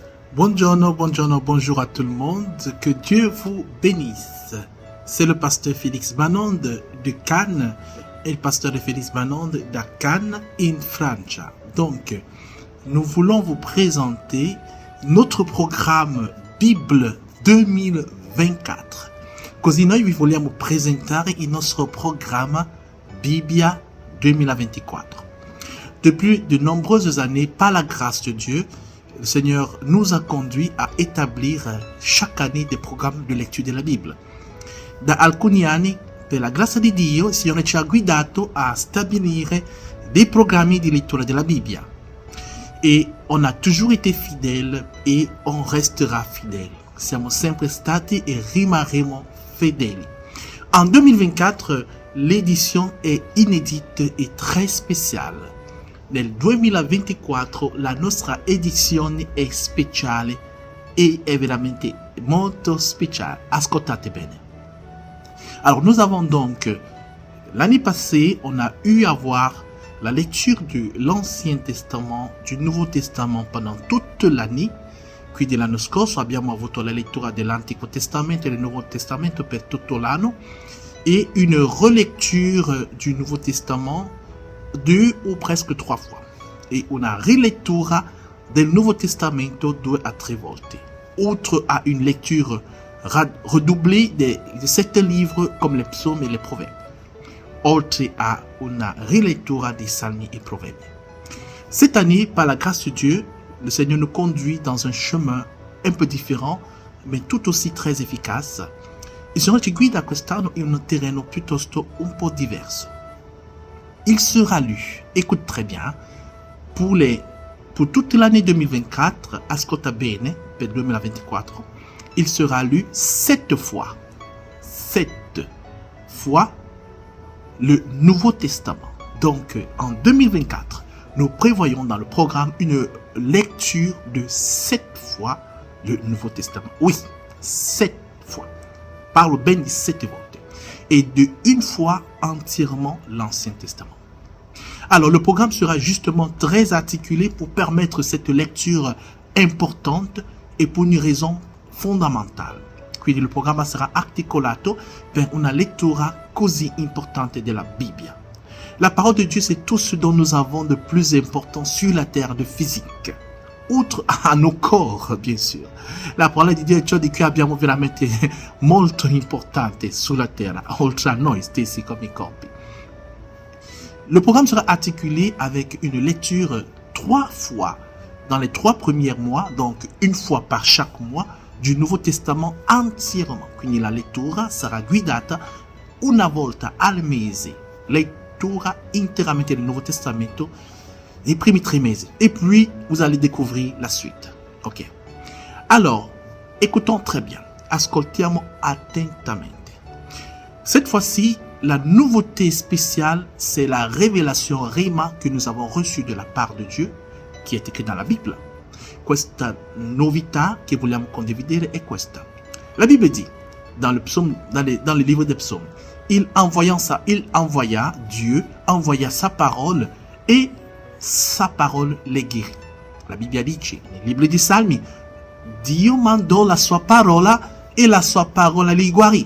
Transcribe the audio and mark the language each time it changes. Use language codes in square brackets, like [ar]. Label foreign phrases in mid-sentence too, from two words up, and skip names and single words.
[it] Buongiorno, buongiorno, [fr] bonjour à tout le monde. Que Dieu vous bénisse. C'est le pasteur Félix Banonde de Cannes et le pasteur de Félix Banonde de Cannes [it] in Francia. [fr] Donc, nous voulons vous présenter notre programme Bible 2024. [it] Così noi vi vogliamo presentare il nostro programma Bibbia 2024. [fr] Depuis de nombreuses années, par la grâce de Dieu, le Seigneur nous a conduits a établir chaque année des [it] programmi di lectura della Bibbia. Da alcuni anni, per la grazia di Dio, il Signore ci ha guidato a stabilire dei programmi di lettura della Bibbia. [fr] Et on a toujours été fidèles et on restera fidèles. [it] Siamo sempre stati e rimarremo fedeli. [fr] En 2024, l'édition est inédite et très spéciale. [it] Nel 2024 la nostra edizione è speciale e è veramente molto speciale. Ascoltate bene. [fr] Alors nous avons donc, l'année passée, on a eu à voir la lecture de l'Ancien Testament, du Nouveau Testament pendant toute l'année. [it] Quindi l'anno scorso abbiamo avuto la lettura dell'Antico Testamento e del Nuovo Testamento per tutto l'anno [fr] et une relecture du Nouveau Testament 2 ou presque 3 fois [it] et una rilettura del Nuovo Testamento 2 à 3 volte, [fr] outre à une lecture redoublée de 7 livres comme les psaumes et les proverbes, [it] oltre à una rilettura dei salmi et proverbi. [fr] Cette année, par la grâce de Dieu, le Seigneur nous conduit dans un chemin un peu différent mais tout aussi très efficace. [it] Il Signore ci guida quest'anno in un terreno piuttosto un po' diverso. [fr] Il sera lu, écoute très bien, pour toute l'année 2024, [it] ascolta bene, per 2024, [fr] il sera lu 7 fois. 7 fois le Nouveau Testament. Donc, en 2024, nous prévoyons dans le programme une lecture de 7 fois le Nouveau Testament. Oui, 7 fois. Parle bien de 7 fois. Et de une fois entièrement l'Ancien Testament. Alors le programme sera justement très articulé pour permettre cette lecture importante et pour une raison fondamentale. [it] Quindi il programma sarà articolato per una lettura così importante della Bibbia. [fr] La parole de Dieu, c'est tout ce dont nous avons de plus important sur la terre de physique. Outre a nos corps, bien sûr. [it] La parola di Dio è ciò di cui abbiamo veramente molto importante sulla terra, oltre a noi stessi come i corpi. [fr] Le programme sera articulé avec une lecture 3 fois dans les 3 premiers mois, donc une fois par chaque mois, du [it] Nuovo Testamento [fr] entièrement. [it] Quindi la lettura sarà guidata una volta al mese, lettura interamente del Nuovo Testamento [fr] les premiers trimestres. Et puis, vous allez découvrir la suite. Ok. Alors, écoutons très bien. [it] Ascoltiamo attentamente. [fr] Cette fois-ci, la nouveauté spéciale, c'est la révélation Rhéma que nous avons reçue de la part de Dieu, qui est écrite dans la Bible. [it] Questa novità che vogliamo condividere è questa. [fr] La Bible dit, dans le livre des psaumes, Dieu envoya sa parole et sa parole le guérit. [it] La Bibbia dice nel libro di Salmi, Dio mandò la sua parola e la sua parola li guarì.